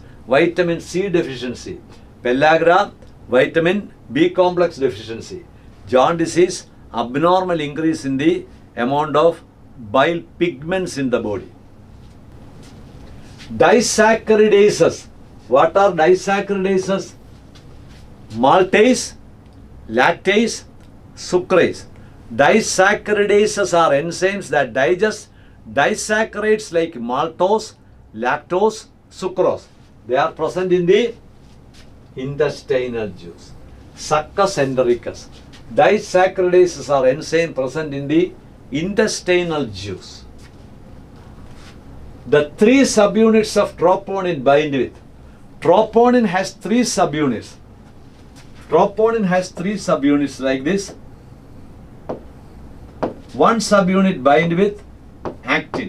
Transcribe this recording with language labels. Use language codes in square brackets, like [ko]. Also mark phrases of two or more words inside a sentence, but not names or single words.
[en] Vitamin C deficiency. Pellagra, vitamin B complex deficiency. Jaundice is abnormal increase in the amount of bile pigments in the body. Disaccharidases. What are disaccharidases? Maltase, lactase, sucrase. Disaccharidases are enzymes that digest disaccharides like maltose, lactose, sucrose. They are present in the intestinal juice. Succus entericus. Disaccharidases are enzymes present in the intestinal juice. The 3 subunits of troponin bind with. Troponin has 3 subunits. Troponin has 3 subunits like this. One subunit bind with actin.